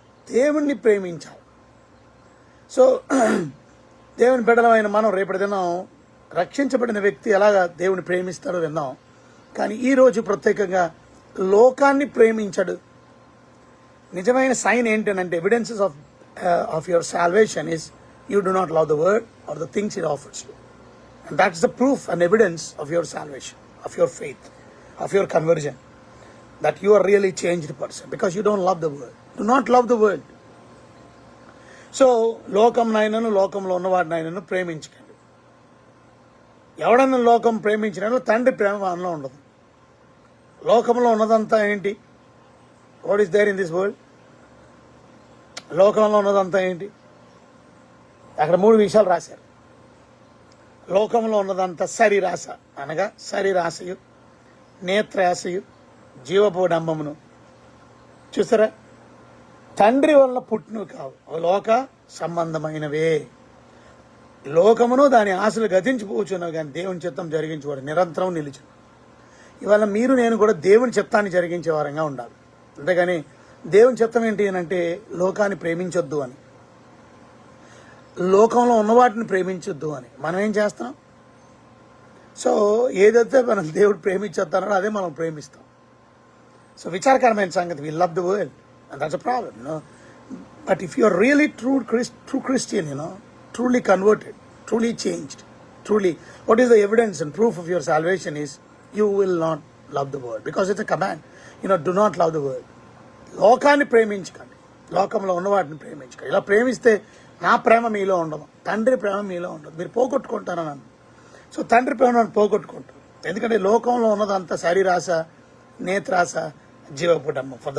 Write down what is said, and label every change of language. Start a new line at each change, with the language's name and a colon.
Telugu: దేవుణ్ణి ప్రేమించాలి. సో దేవుని బిడ్డలమైన మనం రేపటి దినం రక్షించబడిన వ్యక్తి ఎలాగా దేవుని ప్రేమిస్తాడో విన్నాం. కానీ ఈరోజు ప్రత్యేకంగా లోకాన్ని ప్రేమించడు. నిజమైన సైన్ ఏంటంటే
English: Evidences of your salvation is you do not love the world or the things it offers you. And that's the proof and evidence of your salvation, of your faith, of your conversion, that you are really changed person because you don't love the world. Do not love the world.
Telugu: So లోకంనైనను లోకంలో ఉన్నవాడినైనను ప్రేమించకండి. ఎవడన్నా లోకం ప్రేమించినా తండ్రి ప్రేమ వానిలో ఉండదు. లోకంలో ఉన్నదంతా ఏంటి?
English: What is there in this world?
Telugu: లోకంలో ఉన్నదంతా ఏంటి? అక్కడ 3 విషయాలు రాశారు. లోకంలో ఉన్నదంతా శరీరాశ, అనగా శరీరాశయు, నేత్రాశయు, జీవపోడంబమును. చూసారా? తండ్రి వలన పుట్టినవి కావు, లోక సంబంధమైనవే. లోకమును దాని ఆశలు గతించిపోచున్నవి కానీ దేవుని చిత్తం జరిగించేవాడు నిరంతరం నిలిచి. ఇవాళ మీరు నేను కూడా దేవుని చిత్తాన్ని జరిగించే వారంగా ఉండాలి. అంతేగాని దేవుని చిత్తం ఏంటి అని అంటే లోకాన్ని ప్రేమించొద్దు అని, లోకంలో ఉన్నవాటిని ప్రేమించొద్దు అని మనం ఏం చేస్తాం? సో ఏదైతే మనం దేవుడు ప్రేమించొద్దన్నాడో అదే మనం ప్రేమిస్తాం. సో విచారకరమైన సంగతి,
English: We love the world and that's a problem. But if you are really true Christian, truly converted, truly changed, truly, what is the evidence and proof of your salvation is you will not love the world because it's a command. Do not love the world.
Telugu: లోకాన్ని ప్రేమించకండి, లోకంలో ఉన్నవాటిని ప్రేమించకండి. ఇలా ప్రేమిస్తే నా ప్రేమ మీలో ఉండదు, తండ్రి ప్రేమ మీలో ఉండదు, మీరు పోగొట్టుకుంటారని అన్నాను. సో తండ్రి ప్రేమను పోగొట్టుకుంటారు. ఎందుకంటే లోకంలో ఉన్నదంతా శరీరాశ, నేత్రాశ, జీవపుటమ్మ.